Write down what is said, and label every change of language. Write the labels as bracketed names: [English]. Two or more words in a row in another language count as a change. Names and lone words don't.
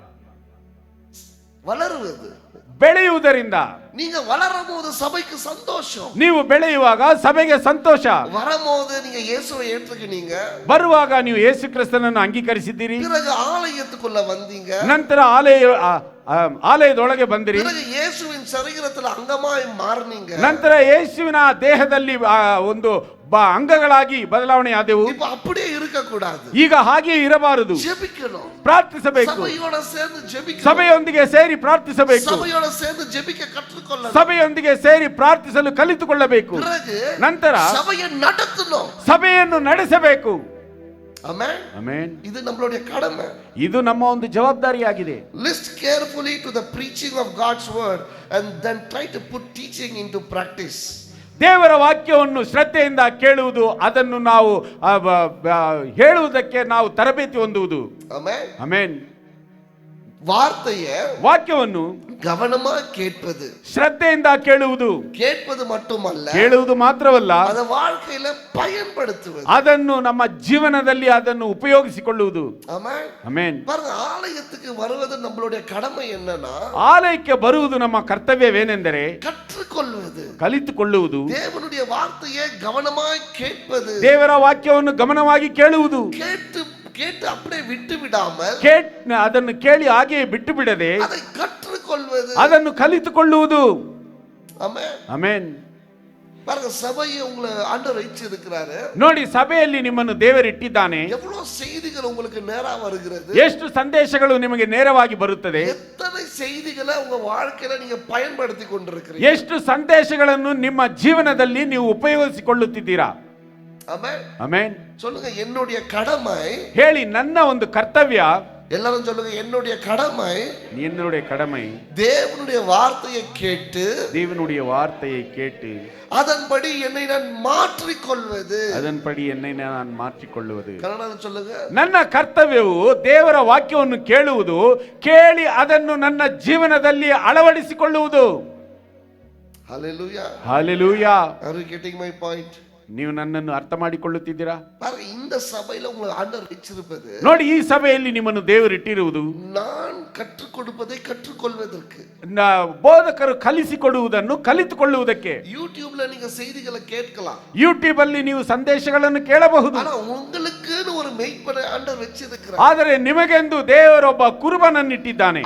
[Tamil] வளருவது, [Kannada] ಬೆಳೆಯುವುದರಿಂದ. [Tamil] நீங்க வளரும் போது சபைக்கு சந்தோஷம், [Kannada] ನೀವು ಬೆಳೆಯುವಾಗ ಸಭೆಗೆ ಸಂತೋಷ. [Tamil] வரும்போது நீங்க இயேசுவை ஏற்றுக்கினீங்க, [Kannada] ಬರುವಾಗ ನೀವು ಯೇಸು ಕ್ರಿಸ್ತನನ್ನು ಅಂಗೀಕರಿಸಿದ್ದೀರಿ, [Tamil] பிறகு ஆலயத்துக்குள்ள வந்தீங்க, [Kannada] ನಂತರ ಆಲಯದೊಳಗೆ ಬಂದಿರಿ, [Tamil] பிறகு இயேசுவின் சரீரத்துல அங்கமாய் மாறினீங்க, [Kannada] ನಂತರ ಯೇಸುವಿನ ದೇಹದಲ್ಲಿ ಒಂದು ಅಂಗಗಳಾಗಿ ಬದಲಾವಣೆ ಆದೆವು. [Tamil] இப்ப அப்படியே இருக்க கூடாது, [Kannada] ಈಗ ಹಾಗೆ ಇರಬಾರದು, [Tamil] ஜெபிக்கணும், [Kannada] ಪ್ರಾರ್ಥಿಸಬೇಕು, [Tamil] சபையோட சேர்ந்து ஜெபிக்கணும், [Kannada] ಸಭೆಯೊಂದಿಗೆ ಸೇರಿ ಪ್ರಾರ್ಥಿಸಬೇಕು, [Tamil] சபையோட சேர்ந்து ஜெபிக்க கற்றுக்கொள்ளணும், [Kannada] ಸಭೆಯೊಂದಿಗೆ ಸೇರಿ ಪ್ರಾರ್ಥಿಸಲು ಕಲಿತುಕೊಳ್ಳಬೇಕು, [Tamil] பிறகு [Kannada] ನಂತರ [Tamil] சபையை நடத்தணும், [Kannada] ಸಭೆಯನ್ನು ನಡೆಸಬೇಕು. [Tamil] ஆமென். [Kannada] ಆಮೆನ್. [Tamil] இது நம்மளுடைய கடமை. [Kannada] ಇದು ನಮ್ಮ ಒಂದು ಜವಾಬ್ದಾರಿಯಾಗಿದೆ. [English] Listen carefully to the preaching of God's word and then try to put teaching into practice. [Kannada] ದೇವರ ವಾಕ್ಯವನ್ನು ಶ್ರದ್ಧೆಯಿಂದ ಕೇಳುವುದು, ಅದನ್ನು ನಾವು ಹೇಳುವುದಕ್ಕೆ ನಾವು ತರಬೇತಿ ಹೊಂದುವುದು. [Tamil] ஆமென். [Kannada] ಆಮೆನ್. [Tamil] வார்த்தையை [Kannada] ವಾಕ್ಯವನ್ನು [Tamil] கவனமா கேட்பது, [Kannada] ಶ್ರದ್ಧೆಯಿಂದ ಕೇಳುವುದು, [Tamil] கேட்பது மட்டுமல்ல, [Kannada] ಕೇಳುವುದು ಮಾತ್ರವಲ್ಲ, [Tamil] ಅದ வாழ்க்கையில பயன்படுத்துவது, [Kannada] ಅದನ್ನು ನಮ್ಮ ಜೀವನದಲ್ಲಿ ಅದನ್ನು ಉಪಯೋಗಿಸಿಕೊಳ್ಳುವುದು. [Tamil] ஆமென். [Kannada] ಆಮೆನ್. [Tamil] பாருங்க, ஆலயத்துக்கு வருவது நம்மளுடைய கடமை என்னன்னா, [Kannada] ಆಲಯಕ್ಕೆ ಬರುವುದು ನಮ್ಮ ಕರ್ತವ್ಯವೇನೆಂದರೆ [Tamil] கற்றுக்கொள்வது, [Kannada] ಕಲಿತುಕೊಳ್ಳುವುದು, [Tamil] தேவனுடைய வார்த்தையை கவனமாய் கேட்பது, [Kannada] ದೇವರ ವಾಕ್ಯವನ್ನು ಗಮನವಾಗಿ ಕೇಳುವುದು, [Tamil] கேட்டு அப்படியே விட்டு விடாமல் [Kannada] ಅದನ್ನು ಕೇಳಿ ಹಾಗೆಯೇ ಬಿಟ್ಟು ಬಿಡದೆ [Tamil] அதை கற்றுக்கொள்வது, [Kannada] ಅದನ್ನು ಕಲಿತುಕೊಳ್ಳುವುದು. [Tamil] ஆமென். [Kannada] ಆಮೆನ್. [Tamil] பாருங்க, சபையை உங்களை ஆண்டவர் வைச்சிருக்கிறாரு. [Kannada] ನೋಡಿ, ಸಭೆಯಲ್ಲಿ ನಿಮ್ಮನ್ನು ದೇವರಿಟ್ಟಿದ್ದಾನೆ. [Tamil] எவ்வளவு செய்திகள் உங்களுக்கு நேரா வருகிறது, [Kannada] ಎಷ್ಟು ಸಂದೇಶಗಳು ನಿಮಗೆ ನೇರವಾಗಿ ಬರುತ್ತದೆ, [Tamil] எத்தனை செய்திகளை உங்க வாழ்க்கையில நீங்க பயன்படுத்தி கொண்டிருக்கிறீங்க, [Kannada] ಎಷ್ಟು ಸಂದೇಶಗಳನ್ನು ನಿಮ್ಮ ಜೀವನದಲ್ಲಿ ನೀವು ಉಪಯೋಗಿಸಿಕೊಳ್ಳುತ್ತಿದ್ದೀರಾ. [Tamil] ஆமென். [Kannada] ಆಮೆನ್. [Tamil] சொல்லுங்க, என்னுடைய கடமை, [Kannada] ಹೇಳಿ, ನನ್ನ ಒಂದು ಕರ್ತವ್ಯ. [Tamil] எல்லாரும் சொல்லுங்க, என்னுடைய கடமை என்னுடைய கடமை தேவனுடைய வார்த்தையை கேட்டு, தேவனுடைய வார்த்தையை கேட்டு அதன்படி என்னை நான் மாற்றிக்கொள்வது. ಅದன்பಡಿ என்னை நான் மாற்றிಕೊಳ್ಳುವುದು. ಕನ್ನಡ சொல்லுங்க, [Kannada] ನನ್ನ ಕರ್ತವ್ಯವು ದೇವರ ವಾಕ್ಯವನ್ನು ಕೇಳುವುದು, ಕೇಳಿ ಅದನ್ನು ನನ್ನ ಜೀವನದಲ್ಲಿ ಅಳವಡಿಸಿಕೊಳ್ಳುವುದು. [Tamil] ஹalleluya. [Kannada] ಹಲ್ಲೆಲೂಯಾ. [English] Are you getting my point? [Kannada] ನೀವು ನನ್ನನ್ನು ಅರ್ಥ ಮಾಡಿಕೊಳ್ಳುತ್ತಿದ್ದೀರಾ? [Tamil] பாருங்க, இந்த சபையில உங்களை ஆண்டவர் வச்சிருப்பது, [Kannada] ನೋಡಿ, ಈ ಸಭೆಯಲ್ಲಿ ನಿಮ್ಮನ್ನು ದೇವರು ಇಟ್ಟಿರುವುದು [Tamil] நான் கற்றுக் கொடுப்பதை கற்றுக்கொள்வதற்கு, [Kannada] ಬೋಧಕರು ಕಲಿಸಿಕೊಡುವುದನ್ನು ಕಲಿತುಕೊಳ್ಳುವುದಕ್ಕೆ. [Tamil] யூடியூப்ல நீங்க செய்திகளை கேட்கலாம், [Kannada] ಯೂಟ್ಯೂಬ್ ಅಲ್ಲಿ ನೀವು ಸಂದೇಶಗಳನ್ನು ಕೇಳಬಹುದು, [Tamil] ஆனா உங்களுக்குன்னு ஒரு மெய்ப்பனை ஆண்டவர் வச்சிருக்கிறார். [Kannada] ಆದರೆ ನಿಮಗೆಂದು ದೇವರೊಬ್ಬ ಕುರುಬನನ್ನಿಟ್ಟಿದ್ದಾನೆ,